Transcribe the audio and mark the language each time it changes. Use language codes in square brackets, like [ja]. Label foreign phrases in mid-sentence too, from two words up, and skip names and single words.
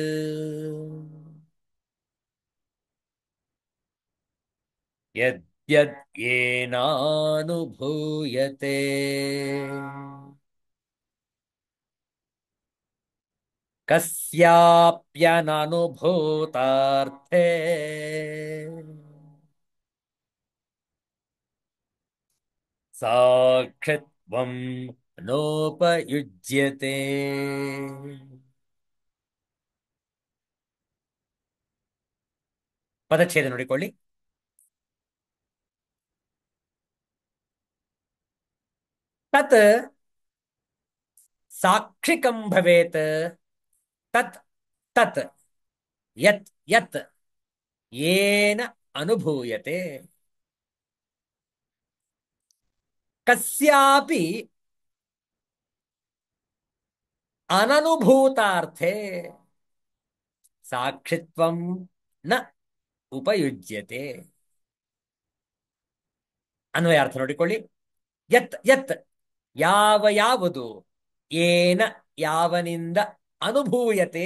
[sa] ಯದ್ಯದ್ ಏನಾನುಭೂಯತೆ ಕಸ್ಯಾಪ್ಯನನುಭೂತಾರ್ಥೇ ಸಾಕ್ಷಿತ್ವಂ ನೋಪಯುಜ್ಯತೆ. [kn] ಪದಚ್ಛೇದ ನೋಡಿಕೊಳ್ಳಿ. [sa] ತತ್ ಸಾಕ್ಷಿಕಂ ಭವೇತ್ ತತ್ ತತ್ ಯತ್ ಯತ್ ಏನ ಅನುಭೂಯತೆ ಕಸ್ಯಾಪಿ ಅನನುಭೂತಾರ್ಥೇ ಸಾಕ್ಷಿತ್ವಂ ನ ಉಪಯುಜ್ಯತೆ. [kn] ಅನ್ವಯಾರ್ಥ ನೋಡಿಕೊಳ್ಳಿ. [sa] ಯತ್ ಯತ್ [kn] ಯಾವ ಯಾವುದು, ಏನ ಯಾವನಿಂದ, ಅನುಭೂಯತೆ